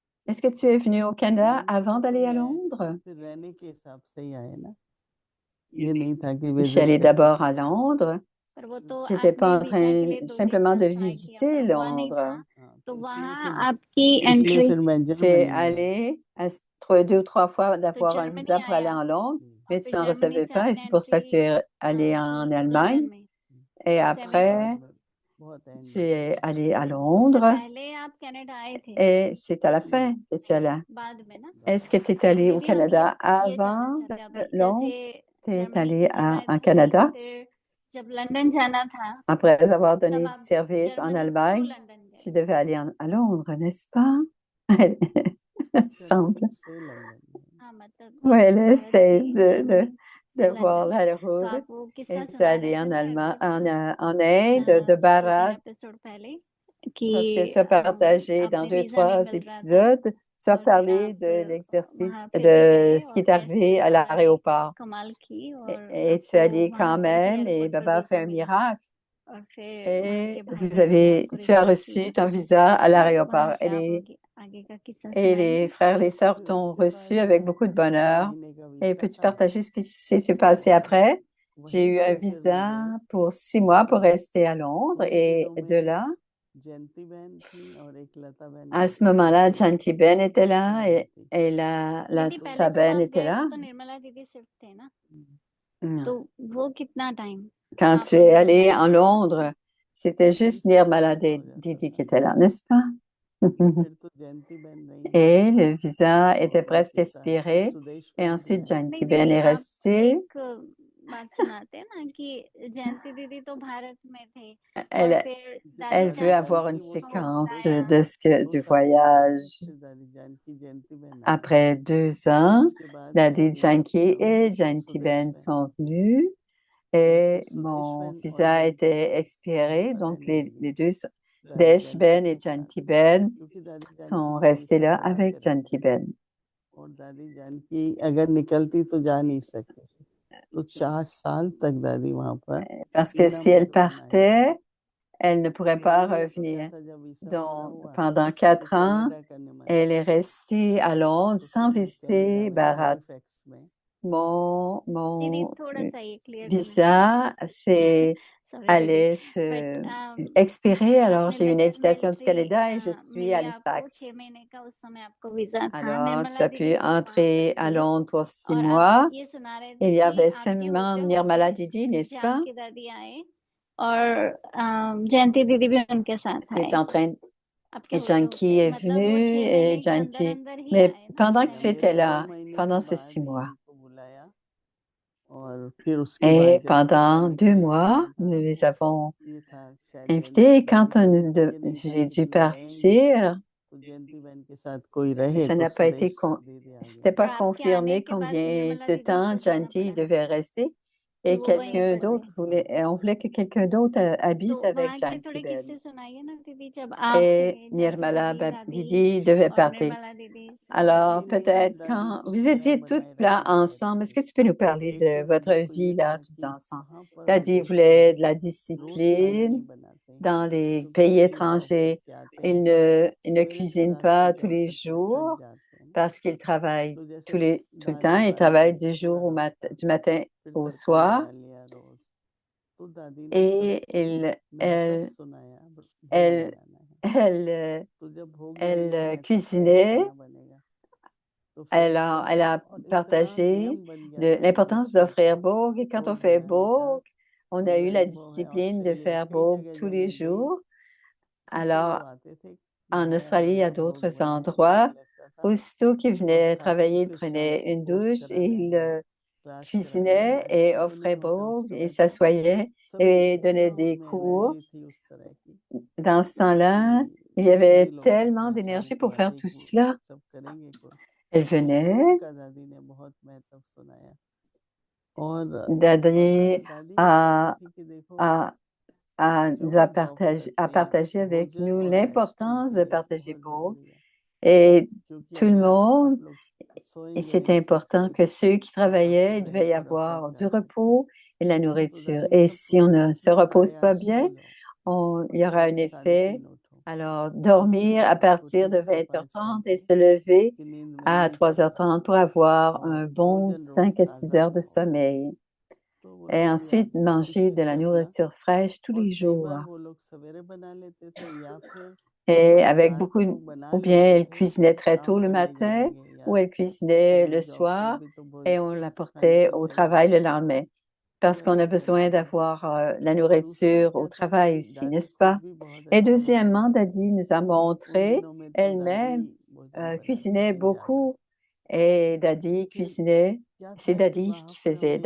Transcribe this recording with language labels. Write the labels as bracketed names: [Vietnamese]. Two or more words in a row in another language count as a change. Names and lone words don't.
[French] Est-ce que tu es venu au Canada [Hindi] नहीं [French] avant [Hindi] वो तो [French] d'aller à [Hindi] मैं [French] Londres? [Hindi] फिर रहने के हिसाब से ही आए ना, ये नहीं था कि [French] Je suis [Hindi] विजिट [French] allée [Hindi] करके [French] d'abord à [Hindi] चले जाए। [French] Londres. [Hindi] पर वो तो [French] J'étais pas [Hindi] आपने [French] en [Hindi] वीजा के [French] train [Hindi] लिए 2 दिन [French] simplement [Hindi] का [French] de [Hindi] ट्राई किया पर [French] visiter [Hindi] हुआ नहीं [French] Londres. [Hindi] था। हाँ तो तो इसलिए वहाँ फिर आपकी इसलिए एंट्री, फिर मैं [French] Tu es [Hindi] जर्मनी में गया। [French] allé entre 2 ou 3 fois [Hindi] तो [French] d'avoir un [Hindi] जर्मनी [French] visa pour aller [Hindi] आया [French] en Londres, [Hindi] और [French] mais [Hindi] फिर [French] tu n'en [Hindi] जर्मनी [French] recevais [Hindi] से [French] pas et [Hindi] आपने [French] c'est pour ça [Hindi] एंट्री [French] que tu es allé [Hindi] की [French] en [Hindi] लंदन [French] Allemagne. [Hindi] में [French] Et [Hindi] सेवन बाद [French] après, [Hindi] में बहुत एंड [French] tu [Hindi] में [French] es allé à [Hindi] उससे [French] Londres [Hindi] पहले आप कनाडा आए थे [French] et c'est à la [Hindi] नहीं [French] fin que tu es allé. [Hindi] बाद में ना। [French] Est-ce que tu es [Hindi] तो [French] allé au [Hindi] दीदी हम [French] Canada [Hindi] ये जानना [French] avant [Hindi] चाहते हैं अभी [French] Londres? [Hindi] जैसे [French] Tu es [Hindi] जर्मनी [French] allé [Hindi] की सेवाएं [French] en [Hindi] थी [French] Canada [Hindi] फिर जब लंदन जाना था [French] après avoir [Hindi] तब [French] donné du [Hindi] आप [French] service en [Hindi] जर्मनी टू [French] Allemagne. [Hindi] लंदन गए। [French] Tu devais aller à Londres, n'est-ce pas? Elle semble. [Hindi] जर्मनी से लंदन में। हाँ मतलब [French] Oui, elle [Hindi] कनाडा [French] essaie [Hindi] से जर्मनी [French] de [Hindi] से [French] voir [Hindi] लंदन। [French] la [Hindi] तो [French] route. [Hindi] आप वो [French] Et [Hindi] किस्सा [French] vous [Hindi] सुना रहे [French] allez [Hindi] थे [French] en [Hindi] ना [French] Allemagne, [Hindi] एपिसोड [French] en Inde, de [Hindi] 2-3 [French] Barat, [Hindi] एपिसोड पहले [French] parce que [Hindi] कि [French] tu as partagé dans [Hindi] आपने वीजा नहीं [French] 2, 3 [Hindi] मिल रहा था [French] épisodes, tu as [Hindi] और फिर [French] parlé [Hindi] आप [French] de l'exercice, [Hindi] वहाँ फिर भी [French] de [Hindi] गए [French] ce qui [Hindi] और [French] est arrivé [Hindi] कैसे [French] à [Hindi] बाबा ने [French] l'aéroport. [Hindi] कमाल की [French] Et, [Hindi] और [French] et tu es [Hindi] आपको [French] allé [Hindi] वहाँ [French] quand [Hindi] पर ही [French] même et [Hindi] एयरपोर्ट पर [French] Baba a fait [Hindi] वीजा [French] un [Hindi] मिला [French] miracle. [Hindi] और फिर वहाँ के [French] Et [Hindi] भाई बहन ने आपको [French] tu as [Hindi] रिसीव [French] reçu [Hindi] किया। [French] ton visa à [Hindi] तो वहाँ [French] l'aéroport. [Hindi] से आप आगे का किस्सा [French] Et [Hindi] सुनाएंगे। [French] les frères et les sœurs [Hindi] फिर [French] t'ont [Hindi] उसके [French] reçu [Hindi] बाद [French] avec beaucoup de [Hindi] 6 [French] bonheur. [Hindi] महीने का [French] Et [Hindi] वीसा [French] peux-tu [Hindi] था [French] partager ce qui s'est passé [Hindi] और [French] après? J'ai [Hindi] वहीं [French] eu un [Hindi] से फिर [French] visa [Hindi] मुझे [French] pour 6 mois pour rester à Londres [Hindi] उन [French] et [Hindi] दिनों [French] de [Hindi] में [French] là, [Hindi] जयंती बहन थी और एक लता बहन [French] à [Hindi] भी [French] ce [Hindi] थी [French] moment-là, Janti Ben était [Hindi] तीन [French] là [Hindi] बहन थी। [French] et [Hindi] दीदी पहले [French] ta [Hindi] जब [French] Ben [Hindi] आप [French] était [Hindi] गए [French] là. [Hindi] तो निर्मला दीदी सिर्फ थे ना, Mm. तो वो कितना टाइम [French] Quand [Hindi] आप [French] tu es [Hindi] लोग दोनों [French] allé [Hindi] ही [French] en [Hindi] थे साथ में? [French] Londres, c'était [Hindi] फिर [French] juste [Hindi] सब [French] Nirmala [Hindi] छोटा हो जाता [French] Didi [Hindi] था [French] qui était là, n'est-ce pas? [Hindi] फिर तो जयंती बहन रही [French] Et le visa [Hindi] और [French] était presque [Hindi] बाकी फिर [French] expiré. [Hindi] सुदेश [French] Et [Hindi] बहन भी [French] ensuite, [Hindi] आई [French] Janti [Hindi] नहीं [French] Ben [Hindi] दीदी [French] est [Hindi] आप [French] restée. [Hindi] एक बात सुनाते हैं ना कि जयंती दीदी तो भारत में थे और [French] Elle, [Hindi] फिर दादी [French] elle veut [Hindi] दादी जानकी [French] avoir [Hindi] जानकी [French] une [Hindi] वो को [French] séquence [Hindi] साल बुलाया [French] de [Hindi] दो [French] du [Hindi] साल बाद आई [French] voyage. [Hindi] फिर दादी जानकी जयंती बहन आई [French] Après deux [Hindi] फिर [French] ans, [Hindi] उसके बाद [French] Lady [Hindi] मेरी [French] Janki et [Hindi] और [French] Janti [Hindi] सुदेश [French] Ben [Hindi] बहन [French] sont venus [Hindi] तो फिर [French] et [Hindi] सुदेश [French] mon [Hindi] बहन और [French] visa [Hindi] जयंती [French] était [Hindi] बहन घर [French] expiré. [Hindi] पर [French] Donc, [Hindi] रहने लगी [French] les deux, [Hindi] दादी [French] Desh [Hindi] जानकी [French] Ben et [Hindi] के साथ [French] Janti Ben [Hindi] क्योंकि दादी जानकी [French] sont [Hindi] को [French] restés [Hindi] हमेशा [French] là [Hindi] बुलाते [French] avec [Hindi] रहते [French] Janti [Hindi] थे [French] Ben. [Hindi] और दादी जानकी अगर निकलती तो जा नहीं सकते तो 4 साल तक दादी वहां पर [French] Parce que [Hindi] बिना [French] si elle [Hindi] माता नहीं गई [French] partait, elle ne pourrait pas [Hindi] मेरे लिए तो क्या [French] revenir. [Hindi] था जब वीसा पूरा [French] Donc, [Hindi] हुआ [French] pendant [Hindi] तो [French] 4 ans, [Hindi] कनाडा करने मन [French] elle est [Hindi] था [French] restée à Londres [Hindi] तो फिर [French] sans [Hindi] मैं कनाडा [French] visiter [Hindi] में [French] Barat. [Hindi] हैलिफैक्स में दीदी [French] Mon [Hindi] थोड़ा सा ये क्लियर करना चाहूंगी [French] visa [Hindi] सॉरी दीदी [French] allait [Hindi] बट [French] expirer, alors [Hindi] आपने [French] j'ai eu une [Hindi] लेटर [French] invitation du Canada et je suis à [Hindi] मिली आपको [French] Halifax. [Hindi] 6 महीने का उस समय आपको वीजा था। [French] Alors, tu [Hindi] निर्मला [French] as [Hindi] दीदी [French] pu [Hindi] सिर्फ 5 [French] entrer à [Hindi] थी [French] Londres pour six [Hindi] और आप [French] mois. [Hindi] ये सुना रहे [French] Il [Hindi] थे [French] y [Hindi] कि [French] avait [Hindi] आपके [French] seulement [Hindi] होते [French] Nirmala [Hindi] होते [French] Didi, n'est-ce pas? [Hindi] जानकी दादी आए और जयंती दीदी भी उनके साथ [French] Tu [Hindi] आए [French] es en train [Hindi] आपके [French] et [Hindi] होते [French] Janki [Hindi] होते, [French] est [Hindi] मतलब वो [French] venu [Hindi] 6 [French] et [Hindi] महीने के अंदर [French] Janti. [Hindi] अंदर ही [French] Mais [Hindi] आए ना [French] pendant que [Hindi] हाँ [French] tu [Hindi] जयंती [French] étais [Hindi] मेरे दीदी। 2 [French] là, [Hindi] महीने के [French] pendant ces [Hindi] बाद [French] six [Hindi] ही [French] mois, [Hindi] इनको बुलाया और फिर उसके बाद [French] et [Hindi] जब वीजा [French] pendant deux [Hindi] निकलने [French] mois, [Hindi] वाला [French] nous [Hindi] था [French] les avons [Hindi] ये था शायद [French] invités. Et [Hindi] दादी [French] quand [Hindi] जानकी को ये नहीं था [French] j'ai [Hindi] कि [French] dû [Hindi] ये रहेंगी [French] partir, [Hindi] तो जयंती बहन के साथ कोई रहे [French] ça [Hindi] तो [French] n'a pas été, [Hindi] सुदेश दीदी आ [French] c'était [Hindi] गई और [French] pas [Hindi] आपके आने [French] confirmé [Hindi] के बाद [French] combien [Hindi] निर्मला [French] de [Hindi] दीदी [French] temps [Hindi] को जाना [French] Janti [Hindi] पड़ा [French] devait rester. [Hindi] कि [French] Et [Hindi] वो वहीं [French] quelqu'un [Hindi] पर थे। [French] d'autre voulait, on voulait que quelqu'un d'autre [Hindi] तो [French] habite avec [Hindi] वहाँ के [French] Janti [Hindi] थोड़े [French] Ben. [Hindi] किस्से सुनाइए ना दीदी, जब आप [French] Et [Hindi] थे जानकी [French] Nirmala [Hindi] दीदी दादी [French] Didi devait [Hindi] और [French] partir. [Hindi] निर्मला दीदी सब लोग। [French] Alors, [Hindi] दादी ने [French] peut-être [Hindi] दादी [French] quand [Hindi] कुछ [French] vous [Hindi] नियम [French] étiez toutes [Hindi] बनाए [French] là [Hindi] रखना चाहती [French] ensemble, est-ce [Hindi] थी [French] que tu peux nous parler [Hindi] एक [French] de [Hindi] तो [French] votre [Hindi] देखो ये [French] vie là, [Hindi] था [French] tout [Hindi] कि [French] ensemble? [Hindi] वहां [French] Tu [Hindi] पर [French] as dit que vous [Hindi] विदेश [French] voulez [Hindi] में [French] de la [Hindi] रोज खाना [French] discipline [Hindi] नहीं बनाते [French] dans les [Hindi] क्योंकि [French] pays [English] school job [French] étrangers. [Hindi] करके आते [French] Ils [Hindi] हैं [French] ne [Hindi] सवेरे से [French] cuisinent [Hindi] रात तक [French] pas tous [Hindi] जॉब [French] les [Hindi] करते हैं थक [French] jours [Hindi] जाते हैं ना [French] parce qu'ils travaillent [Hindi] तो जैसे [French] tout le [Hindi] दाल [French] temps. Ils [Hindi] उबाल [French] travaillent [Hindi] दी [French] du [Hindi] पूरा [French] jour [Hindi] हफ्ता [French] du matin [Hindi] फिर [French] au [Hindi] तड़का [French] soir [Hindi] लगा लिया रोज तो दादी ने सब [French] et [Hindi] महत्व सुनाया भोग [French] elles, [Hindi] लगाना है [French] elles, [Hindi] तो जब भोग [French] elles [Hindi] लगना है तो कैसे [French] cuisinaient. [Hindi] खाना बनेगा तो फिर [French] Elle a [Hindi] और इतना [French] partagé [Hindi] नियम बन गया [French] de [Hindi] था [French] l'importance [Hindi] विदेश में [French] d'offrir Bourg. Et quand on [Hindi] भोग [French] fait [Hindi] लगाने का [French] Bourg, on a eu [Hindi] मेरा [French] la [Hindi] अनुभव है [French] discipline de [Hindi] ऑस्ट्रेलिया [French] faire [Hindi] कई [French] Bourg [Hindi] जगह [French] tous [Hindi] जब [French] les [Hindi] मैं गई [French] jours. [Hindi] फिर से वो [French] Alors, [Hindi] आते थे [French] en [Hindi] नहाया [French] Australie, il y a [Hindi] धोया भोग [French] d'autres [Hindi] बनाया भोग [French] endroits. [Hindi] लगता था [French] Aussitôt qu'ils [Hindi] और [French] venaient [Hindi] खा के [French] travailler, ils [Hindi] फिर शाम [French] prenaient [Hindi] को [French] une [Hindi] कोर्स [French] douche et [Hindi] कराना [French] ils [Hindi] है क्लास करानी [French] cuisinaient [Hindi] है [French] et [Hindi] जो [French] offraient [Hindi] नहीं होता [French] Bourg [Hindi] उस [French] et [Hindi] समय तो [French] s'assoyaient [Hindi] सभी [French] et [Hindi] इतना [French] donnaient des [Hindi] उनमें [French] cours. [Hindi] एनर्जी थी उस तरह की [French] Dans ce temps-là, [Hindi] कि [French] il y [Hindi] सभी [French] avait [Hindi] लोग [French] tellement [Hindi] आचार्य [French] d'énergie [Hindi] की [French] pour [Hindi] बात [French] faire [Hindi] है [French] tout [Hindi] कि वो [French] cela. [Hindi] सब करेंगे कोर्स [French] Elle [Hindi] तो भोग [French] venait [Hindi] का दादी ने बहुत महत्व सुनाया और [French] d'aller [Hindi] दादी ये कहती [French] à, [Hindi] थी कि देखो [French] à [Hindi] जो [French] nous a [Hindi] भी जॉब [French] partagé, à [Hindi] करते हैं [French] partager avec [Hindi] भोजन [French] nous [Hindi] और रेस्ट [French] l'importance [Hindi] उनके [French] de [Hindi] लिए [French] partager [Hindi] बहुत [French] pour [Hindi] जरूरी है [French] et [Hindi] क्योंकि [French] tout le [Hindi] अगर [French] monde. [Hindi] आप लोग [French] Et [Hindi] सोएंगे [French] c'était [Hindi] नहीं ठीक [French] important [Hindi] से [French] que ceux qui [Hindi] तो आपके [French] travaillaient, il devait [Hindi] ब्रेन [French] y [Hindi] पर अफेक्ट [French] avoir du [Hindi] कर सकता है [French] repos et de la [Hindi] तो [French] nourriture. [Hindi] दादी [French] Et [Hindi] सबको [French] si on ne [Hindi] कहती [French] se [Hindi] थी [French] repose [Hindi] 8:30 [French] pas [Hindi] सो [French] bien, [Hindi] जाओ [French] il [Hindi] और [French] y aura un [Hindi] सवेरे [French] effet [Hindi] 3:30 उठो [French] Alors, [Hindi] तो [French] dormir à [Hindi] उसको [French] partir de [Hindi] ठीक से [French] 20h30 [Hindi] पहचान [French] et [Hindi] के [French] se lever [Hindi] कि नींद में [French] à [Hindi] नहीं चला [French] 3h30 pour avoir [Hindi] और [French] un bon [Hindi] भोजन रोज [French] 5 à 6 [Hindi] ताजा [French] heures de [Hindi] हो। [French] sommeil. [Hindi] तो [French] Et [Hindi] बोलते जी [French] ensuite, [Hindi] आपको [French] manger [Hindi] खुशी [French] de la [Hindi] से बोला [French] nourriture fraîche tous [Hindi] और [French] les [Hindi] कई [French] jours. [Hindi] बार वो लोग सवेरे बना लेते थे या फिर [French] Et [Hindi] जब [French] avec [Hindi] रात [French] beaucoup, [Hindi] को बना [French] ou bien [Hindi] लेते [French] elle [Hindi] थे [French] cuisinait [Hindi] तो [French] très tôt [Hindi] काम [French] le [Hindi] पे ले [French] matin, [Hindi] जाएंगे [French] ou [Hindi] या [French] elle cuisinait [Hindi] कभी [French] le [Hindi] जॉब पे [French] soir [Hindi] भी तो [French] et on [Hindi] कुछ तो खाने [French] l'apportait [Hindi] को [French] au [Hindi] चाहिए [French] travail le [Hindi] था [French] lendemain. [Hindi] तो [French] Parce qu'on a [Hindi] ऐसे [French] besoin [Hindi] करते थे [French] d'avoir la [Hindi] और दूसरा [French] nourriture au [Hindi] क्या था कि [French] travail aussi, [Hindi] दादी [French] n'est-ce [Hindi] खुद [French] pas? [Hindi] भी बहुत [French] Et [Hindi] अच्छा भोजन [French] deuxièmement, [Hindi] बनाती [French] Dadi [Hindi] थी [French] nous a [Hindi] उन [French] montré [Hindi] दिनों में तो दादी [French] elle-même [Hindi] भोजन बनाती [French] cuisiner [Hindi] थी ज्यादा [French] beaucoup. Et Dadi [Hindi] क्योंकि [French] cuisinait, [Hindi] क्या [French] c'est [Hindi] था कि [French] Dadi [Hindi] वहां [French] qui [Hindi] पर [French] faisait,